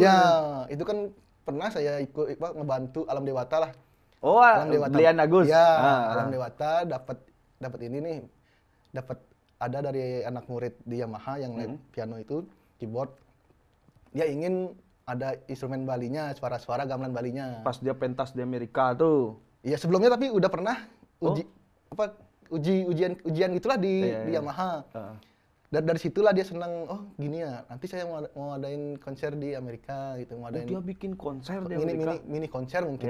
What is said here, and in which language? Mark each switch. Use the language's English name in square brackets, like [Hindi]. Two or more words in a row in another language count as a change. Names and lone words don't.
[Indonesian] Ya, itu kan pernah saya ikut ngebantu Alam Dewata lah. Oh, Alam Dewata. Blian Agus. Ya, Alam Dewata dapat ini nih. Dapat ada dari anak murid di Yamaha yang main piano itu, keyboard. Dia ingin ada instrumen Balinya, suara-suara gamelan Balinya. Pas dia pentas di Amerika tuh. Iya, sebelumnya tapi udah pernah ujian gitulah di Yamaha. dari situlah dia senang, oh gini ya, nanti saya mau adain konser di Amerika gitu, mau adain dia bikin konser di mini Amerika. mini konser mungkin